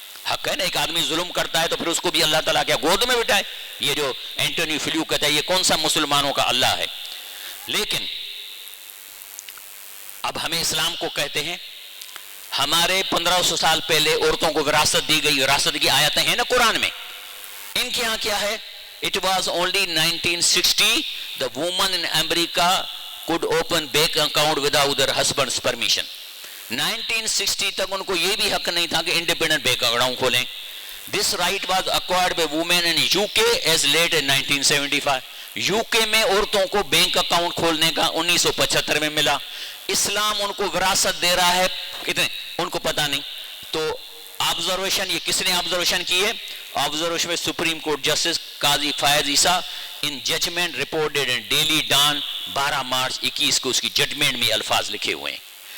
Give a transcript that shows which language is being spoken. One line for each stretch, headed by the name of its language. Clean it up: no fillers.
Urdu: حق ہے نا, ایک آدمی ظلم کرتا ہے تو پھر اس کو بھی اللہ تعالیٰ کیا گود میں بٹھائے؟ یہ جو اینٹونی فلیو کہتا ہے, یہ کون سا مسلمانوں کا اللہ ہے؟ لیکن اب ہمیں اسلام کو کہتے ہیں, ہمارے 1500 سال پہلے عورتوں کو وراثت دی گئی, وراثت کی آیتیں ہیں نا قرآن میں. ان کے ہاں کیا ہے؟
English: It was only 1960 the woman in America could open bank account without their husband's permission.
Urdu: 1960 تک ان کو یہ بھی حق نہیں تھا کہ انڈیپینڈنٹ بینک اکاؤنٹ کھولیں.
English: This right was acquired by women in UK as late as 1975.
Urdu: UK میں عورتوں کو بینک اکاؤنٹ کھولنے کا 1975 میں ملا. اسلام ان کو وراثت دے رہا ہے کتنے, ان کو پتہ نہیں. تو آبزرویشن, یہ کس نے آبزرویشن کی ہے؟ آبزرویشن میں سپریم کورٹ جسٹس قاضی فائز عیسیٰ
English: in judgment reported in daily Dawn
Urdu: 12 مارچ 21 کو, اس کی ججمنٹ میں الفاظ لکھے ہوئے ہیں.